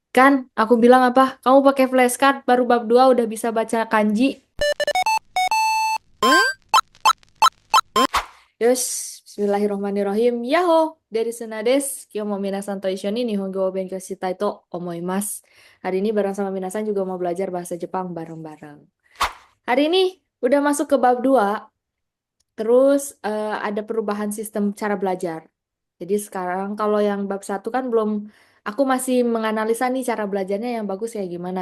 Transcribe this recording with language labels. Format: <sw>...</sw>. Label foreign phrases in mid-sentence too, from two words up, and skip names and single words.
<id>Kan, aku bilang apa? Kamu pakai flashcard baru bab 2 udah bisa baca kanji. Yos, bismillahirrohmanirrohim. Yaho, dari Senades,</id> <ja>今日も皆さんと一緒に日本語を勉強したいと思います.</ja> <id>Hari ini bareng sama minasan juga mau belajar bahasa Jepang bareng-bareng. Hari ini udah masuk ke bab 2, terus ada perubahan sistem cara belajar. Jadi sekarang kalau yang bab 1 kan belum, aku masih menganalisa nih cara belajarnya yang bagus kayak gimana.</id>